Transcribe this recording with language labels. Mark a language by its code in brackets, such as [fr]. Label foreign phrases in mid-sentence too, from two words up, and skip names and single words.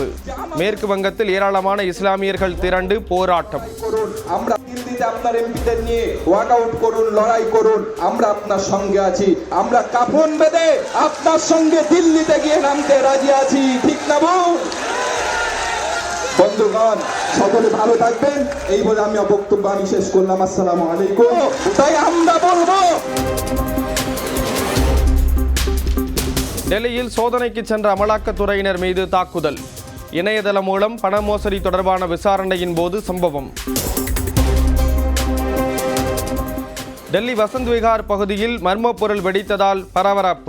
[ta] மேற்கு வங்கத்தில் ஏராளமான இஸ்லாமியர்கள் திரண்டு போராட்டம். [bn] বন্ধুগণ, সকলে ভালো থাকবেন এই বলে আমি বক্তব্য শেষ করলাম। [ar] السلام عليكم. [bn] তাই আমরা বলবো, [ta] டெல்லியில் சோதனைக்கு சென்ற அமலாக்கத்துறையினர் மீது தாக்குதல். இணையதளம் மூலம் பண மோசடி தொடர்பான விசாரணையின் போது சம்பவம். டெல்லி வசந்த் விகார் பகுதியில் மர்மப் பொருள் வெடித்ததால் பரபரப்பு.